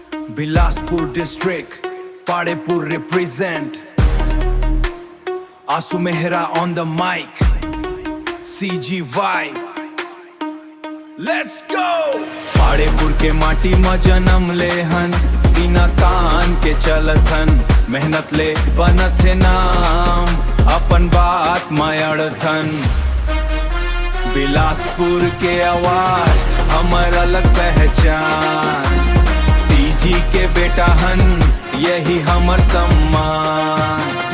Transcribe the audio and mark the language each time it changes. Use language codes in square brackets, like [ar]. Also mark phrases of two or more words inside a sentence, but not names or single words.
[en] Bilaspur district Padepur represent Aasu Mehra on the mic CG let's go. [hne] पाड़ेपुर के माटी में जन्म ले हन, सीना तान के चलथन, मेहनत ले बनत है नाम, अपन बात मयड़थन। बिलासपुर के आवाज हमर अलग पहचान, CG के बेटा हन यही हमर सम्मान।